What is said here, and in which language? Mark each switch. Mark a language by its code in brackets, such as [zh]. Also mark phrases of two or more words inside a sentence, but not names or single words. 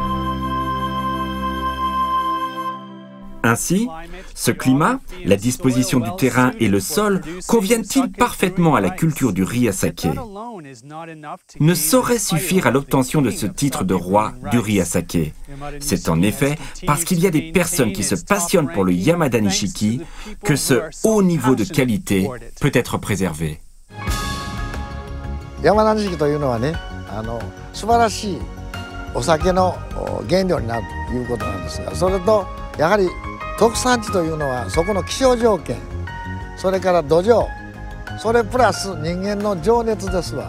[fr] Ainsi, ce climat, la disposition du terrain et le sol conviennent-ils parfaitement à la culture du riz à saké? Ne saurait suffire à l'obtention de ce titre de roi du riz à saké. C'est en effet parce qu'il y a des personnes qui se passionnent pour le Yamada Nishiki que ce haut niveau de qualité peut être préservé. [ja] Yamada Nishiki というのはね、素晴らしいお酒の原料になるということなんですが、それとやはり特産地というのはそこの気象条件、それから土壌、それプラス人間の情熱ですわ。